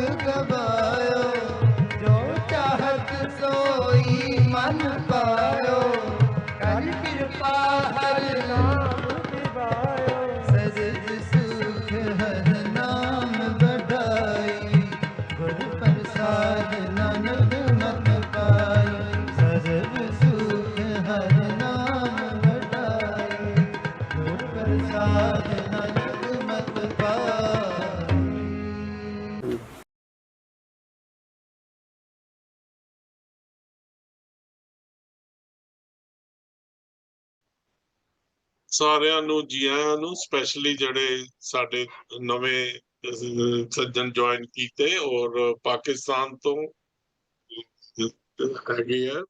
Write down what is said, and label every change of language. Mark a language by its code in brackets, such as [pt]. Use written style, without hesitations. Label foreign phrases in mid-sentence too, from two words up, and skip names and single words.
[pa] ਗਵਾਇਓ, ਜੋ ਚਾਹਤ ਸੋਈ ਮਨ ਪਾਇਓ, ਕਰ ਕਿਰਪਾ ਹਰ ਨਾਮ ਦਿਵਾਇਓ, ਸਜਦ ਸੁਖ ਹਰ ਨਾਮ ਬਡਾਈ, ਗੁਰ ਪ੍ਰਸਾਦ ਨਾਨਕ ਮਤ ਪਾਈ, ਸਜਦ ਸੁਖ ਹਰ ਨਾਮ ਬਡਾਈ, ਗੁਰ ਪ੍ਰਸਾਦ ਨਾਨਕ ਮਤ ਪਾਈ। ਸਾਰਿਆਂ ਨੂੰ ਜੀ ਆਇਆਂ ਨੂੰ, ਸਪੈਸ਼ਲੀ ਜਿਹੜੇ ਸਾਡੇ ਨਵੇਂ ਸੱਜਣ ਜੁਆਇਨ ਕੀਤੇ ਔਰ ਪਾਕਿਸਤਾਨ ਤੋਂ ਹੈਗੇ ਆ।